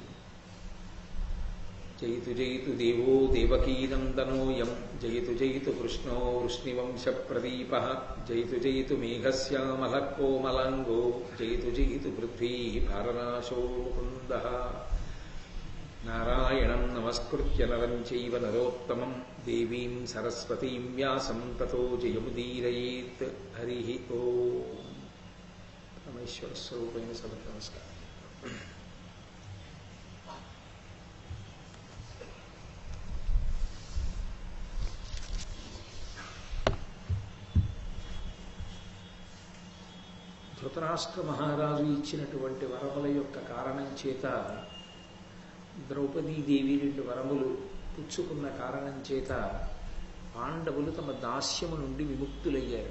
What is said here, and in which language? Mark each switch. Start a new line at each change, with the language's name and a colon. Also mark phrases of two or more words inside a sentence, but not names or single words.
Sanskrit: जयतु जयतु देवो देवकीनन्दनोऽयं जयतु जयतु कृष्णो वृष्णिवंशप्रदीपः जयतु जयतु मेघश्यामलः कोमलाङ्गो जयतु जयतु पृथ्वी भारनाशो मुकुन्दः। नारायणं नमस्कृत्य नरं चैव नरोत्तमं देवीं सरस्वतीं व्यासं ततो जयमुदीरयेत्। हरिः ओम्। परमेश्वरस्वरूपेण सभा नमस्कार।
Telugu: ధృతరాష్ట్ర మహారాజు ఇచ్చినటువంటి వరముల యొక్క కారణం చేత ద్రౌపదీదేవి 2 వరములు పుచ్చుకున్న కారణం చేత పాండవులు తమ దాస్యము నుండి విముక్తులయ్యారు.